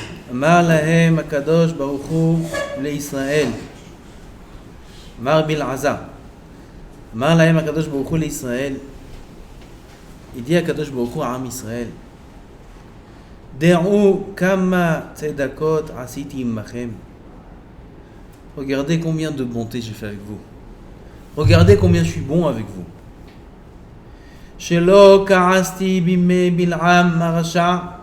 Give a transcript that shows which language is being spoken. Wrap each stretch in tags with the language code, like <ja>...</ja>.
<he>אמר להם הקדוש ברוך הוא לישראל, אמר בלעזה, אמר להם הקדוש ברוך הוא לישראל,</he> <fr>il dit</fr> <he>הקדוש ברוך הוא עם ישראל, דעו כמה צדקות עשיתי עמכם.</he> <fr>Regardez combien de bonté j'ai fait avec vous. Regardez combien je suis bon avec vous.</fr> <he>שלא כעסתי בימי בלעם הרשע.</he>